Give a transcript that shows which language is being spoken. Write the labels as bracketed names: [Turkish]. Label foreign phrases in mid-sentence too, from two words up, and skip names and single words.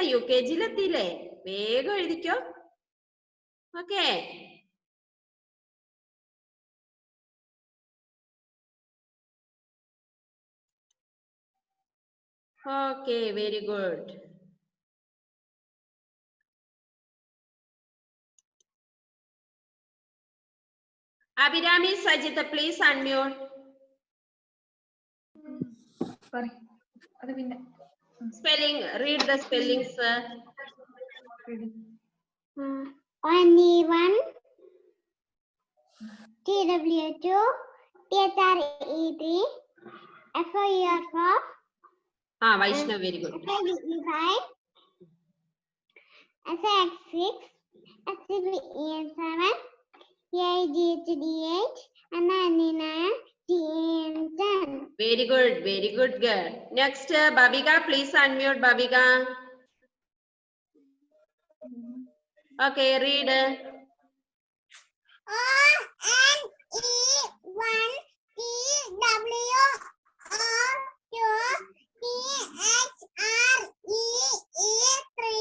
[Malayalam] UKG എത്തിയില്ലേ? വേഗം എഴുതിക്കോ. [English] okay, okay, very good. Abhirami Sajith, please unmute. Spelling, read the spellings. N-E-1, T-W-2, T-H-R-E-3, F-O-U-R, 4. Vaishnav, very good. F-I-V-E-5, S-I-X, 6, S-C-V-E-N, 7, E-I-G-H-D-8, N-I-N-E-9, T-E-N, 10. Very good girl. Next, Babika, please unmute Babika. Okay, read. O-N-E-1, T-W-O-2, T-H-R-E-E,